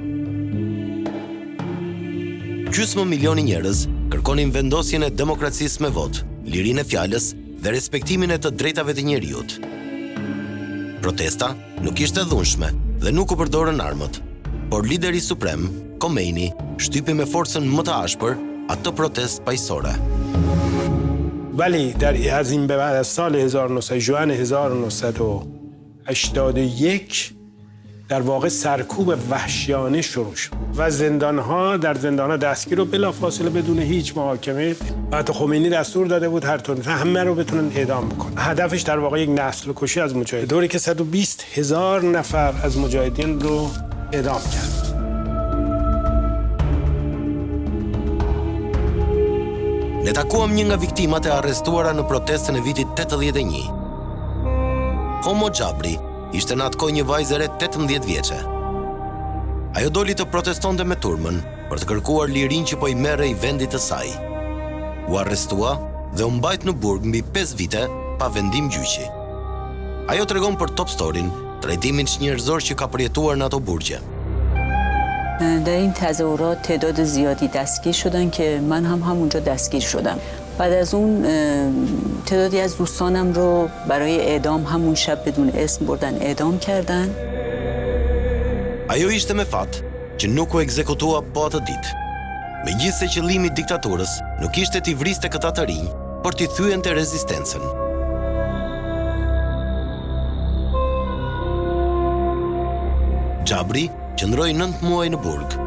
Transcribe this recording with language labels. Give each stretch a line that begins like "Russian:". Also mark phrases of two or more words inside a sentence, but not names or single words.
Albanian: Gjysmë milioni njerëz kërkonin vendosjen e demokracisë me votë, lirinë e fjalës dhe respektimin e të drejtave të njeriut. Protesta nuk ishte dhunshme dhe nuk u përdorën armët, por lideri suprem, Khamenei, shtypi me forcën më të ashpër atë protestë paqësore.
Persian: ولی از این به بعد از سال 1900 ژوئن 1981 در واقع سرکوب وحشیانه شروع شد و زندانها در زندانها دستگیر رو بلافاصله بدون هیچ محاکمه حتی خمینی دستور داده بود هر طور همه رو بتونن اعدام بکنن. هدفش در واقع یک نسل کشی از مجاهدین. دوری که 120,000 نفر از مجاهدین رو اعدام کرد.
Albanian: Ne takuam një nga viktimat e arrestuara në protestën e vitit 81. Homo Gjabri ishte në atë kohë një vajzë e re 18 vjeçe. Ajo doli të protestonte me turmën për të kërkuar lirinë që po i merre i vendit të saj. U arrestua dhe u mbajt në burg mbi 5 vite pa vendim gjyqi. Ajo tregon për Top Story trajtimin njerëzor që ka përjetuar në ato burgje.
Persian: در این تظاهرات تعداد زیادی دستگیر شدن که من هم همونجا دستگیر شدم. بعد از اون تعدادی از دوستانم رو برای اعدام همون شب بدون اسم بردن اعدام کردن.
Albanian: Ajo ishte me fat që nuk u ekzekutua po atë ditë. Megjithse qëllimi i diktaturës nuk ishte t'i vriste këta të rinj, por t'i thyente rezistencën. Gjabri qëndroi 9 muaj në burg.